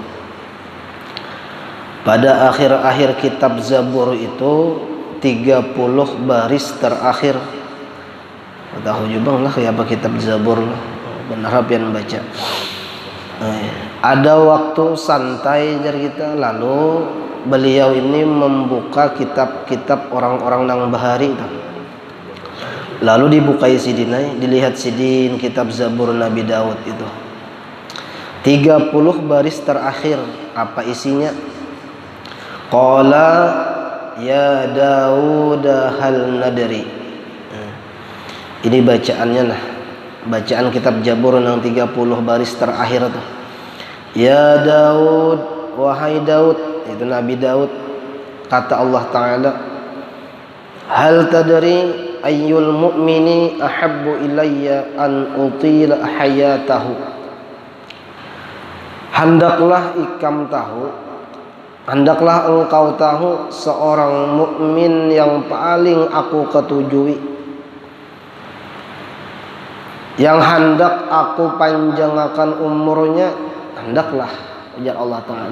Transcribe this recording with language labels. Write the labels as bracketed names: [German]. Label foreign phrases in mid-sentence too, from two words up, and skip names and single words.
[Indonesian] Pada akhir-akhir kitab Zabur itu 30 baris terakhir. Tahu juga lah apa kitab Zabur, [Banjar] benar pian baca. [Indonesian] Ada waktu santai dari kita, lalu beliau ini membuka kitab-kitab orang-orang nang bahari itu. Lalu dibukai sidinai, dilihat sidin kitab Zabur Nabi Daud itu. 30 baris terakhir, apa isinya? [Arabic] قال يا داود هل ندري. [Indonesian] Ini bacaannya nah. Bacaan kitab Zabur nang 30 baris terakhir itu. Ya Daud, wahai Daud, itu Nabi Daud, kata Allah Ta'ala, [Arabic] هل تدري أي المؤمنين أحب إلي أن أطيل حياته. [Indonesian] Hendaklah engkau tahu seorang mukmin yang paling aku ketujui, yang hendak aku panjangkan umurnya, hendaklah, ujar Allah Ta'ala.